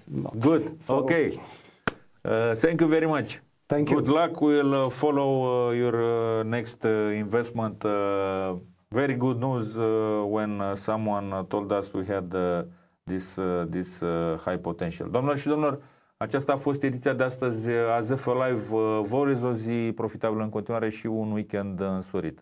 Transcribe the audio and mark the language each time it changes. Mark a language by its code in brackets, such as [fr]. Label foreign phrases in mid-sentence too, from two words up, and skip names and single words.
[en] Good. So, okay. Thank you very much. Thank you. Good luck. We'll follow your next investment. Very good news when someone told us we had this high potential. [ro] Doamnelor și domnilor, aceasta a fost ediția de astăzi a ZF Live. Vă urez o zi profitabilă în continuare și un weekend însorit.